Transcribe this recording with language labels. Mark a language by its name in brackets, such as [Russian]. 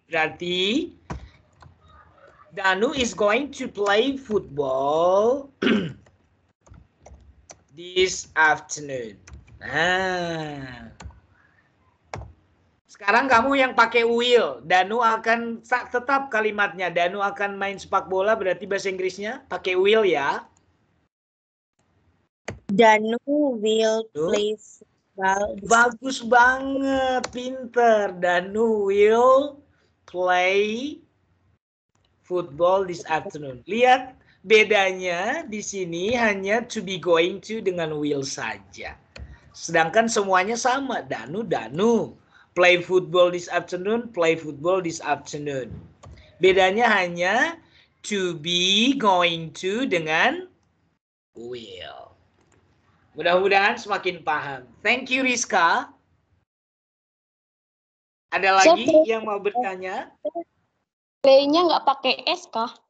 [English] Berarti Danu is going to play football this afternoon. [Indonesian] Nah. Sekarang kamu yang pakai will. Danu akan tetap kalimatnya. Danu akan main sepak bola, berarti bahasa Inggrisnya pakai will ya. [English] Danu will play football. [Indonesian] Bagus banget, pinter. [English] Danu will play football this afternoon. [Indonesian] Lihat bedanya di sini hanya [English] to be going to [Indonesian] dengan will saja. Sedangkan semuanya sama. Danu. [English] Play football this afternoon, play football this afternoon. [Indonesian] Bedanya hanya [English] to be going to [Indonesian] dengan will. Mudah-mudahan semakin paham. [English] Thank you, [Indonesian] Rizka. Ada lagi yang mau bertanya? Play-nya nggak pakai S kah?